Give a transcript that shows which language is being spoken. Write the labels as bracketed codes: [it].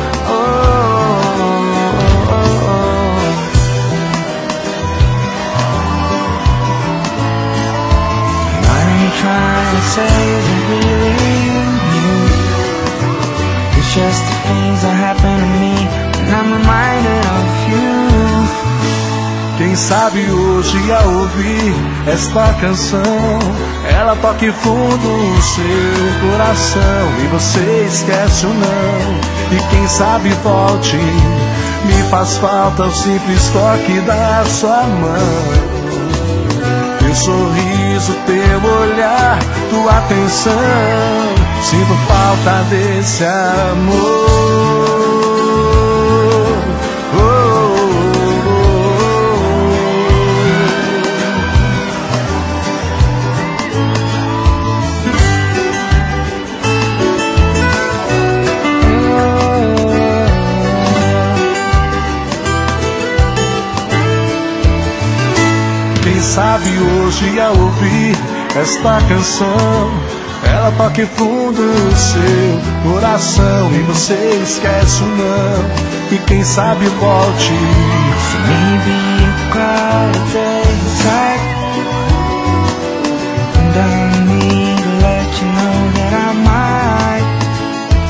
[en] Oh, oh, oh, oh. And I'm trying to say, just the things that happen to me when I'm reminded of you. [pt] Quem sabe hoje ao ouvir esta canção, ela toque fundo o seu coração e você esquece ou não. E quem sabe volte, me faz falta o simples toque da sua mão, teu sorriso, teu olhar, tua atenção. Sinto falta desse amor. Oh, oh, oh, oh. Quem sabe hoje ao ouvir esta canção, ela toque fundo o seu coração e você esquece ou não. E quem sabe volte. [en] So maybe a crowded day inside, and I need to let you know that I might.